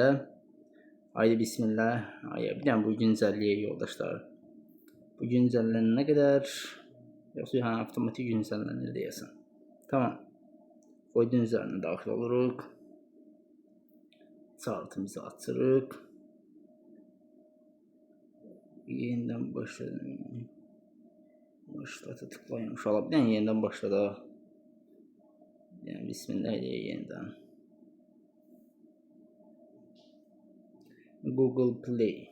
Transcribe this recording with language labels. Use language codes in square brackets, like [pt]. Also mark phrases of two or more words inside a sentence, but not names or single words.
[tr] Haydi bismillah. [az] Bir dənə bu güncəlliyək yoldaşlar. Bu güncəllənənə qədər, yoxsa avtomatik güncəllənir deyəsən. Tamam. Qoydun üzərinə daxil oluruq. Chartımızı açırıq. [tr] Yeniden başladım. Başlata tıklayın. İnşallah bir tane yeniden başladı. Yani bismillah diye yeniden. Google Play.